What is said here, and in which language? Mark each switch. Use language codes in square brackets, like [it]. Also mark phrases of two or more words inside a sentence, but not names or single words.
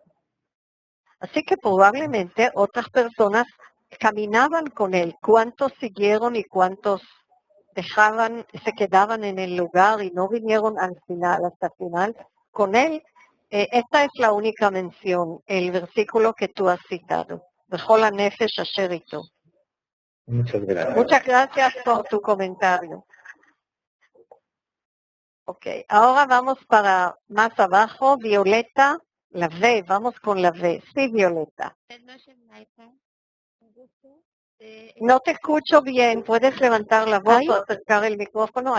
[es] Así que probablemente otras personas caminaban con él. ¿Cuántos siguieron y cuántos se quedaban en el lugar y no vinieron hasta el final con él? Esta es la única mención, el versículo que tú has citado. [he] בכל הנפש אשר אתו. [es] Muchas gracias. Muchas gracias por tu comentario. Ok, ahora vamos para más abajo, Violeta, la V, vamos con la V. Sí, Violeta. No te escucho bien, ¿puedes levantar la voz o acercar el micrófono?